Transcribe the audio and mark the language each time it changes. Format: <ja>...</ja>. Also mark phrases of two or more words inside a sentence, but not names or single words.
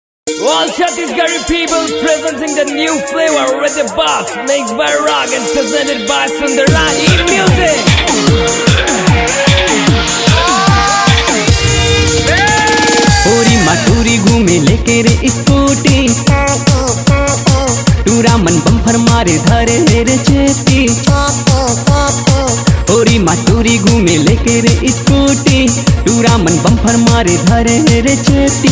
<en>All Chhattisgarhi people presenting the new flavor with the boss mixed by Rag and presented by Sundarani Music.</en> <hne>पूरी मटूरी घूमे लेके रे स्कूटी, टूरा मन बम्फर मारे धरे रे चेती। पूरी मटूरी घूमे लेके रे स्कूटी, टूरा मन बम्फर मारे धरे रे चेती।</hne>